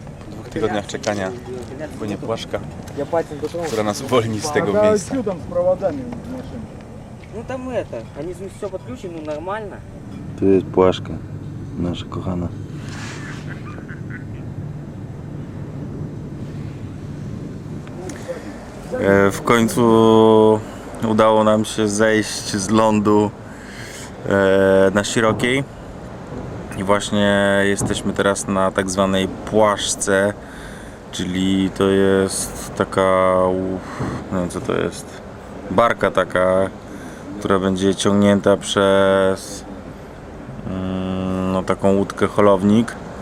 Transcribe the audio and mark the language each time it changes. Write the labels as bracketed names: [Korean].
[Polish] 2 tygodniach czekania płynie Płaszka, która nas uwolni z tego miejsca. [Russian] Ну там это, они же все подключены, ну нормально. [Polish] Tu jest Płaszka, nasza kochana. W końcu udało nam się zejść z lądu na Szerokiej i właśnie jesteśmy teraz na tak zwanej płaszce, czyli to jest taka, nie wiem co to jest, barka taka, która będzie ciągnięta przez no, taką łódkę holownik.